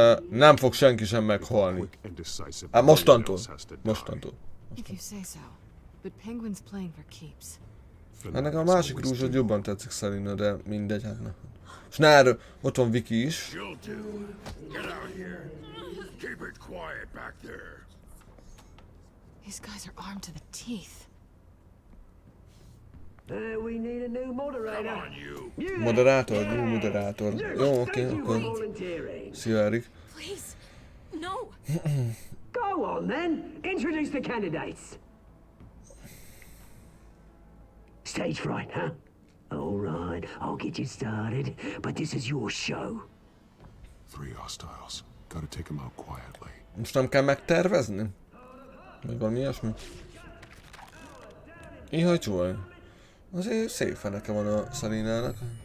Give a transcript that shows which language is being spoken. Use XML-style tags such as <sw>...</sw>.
<hu>Nem fog senki sem meghalni. Hát mostantól. Mostantól.</hu> <en>If you say so. But Penguin's playing for keeps.</en> <hu>Hát nekem a másik rúzsod jobban tetszik Selina, de mindegy, hát ne. És ne erről, ott van Vicky is.</hu> <en>These guys are armed to the teeth. We need a new moderator.</en> <hu>Moderátor, jó moderátor. Jó, oké, akkor. Szia, Erik.</hu> <en>Please, no. Go on then. Introduce the candidates. Stage fright, huh? All right, I'll get you started, but this is your show. 3 hostiles. Gotta take them out quietly.</en> <hu>Most nem kell megtervezni? Vagy valami ilyesmi? Ihaj csúvaj. Azért szép feneke van a Selinának.</hu>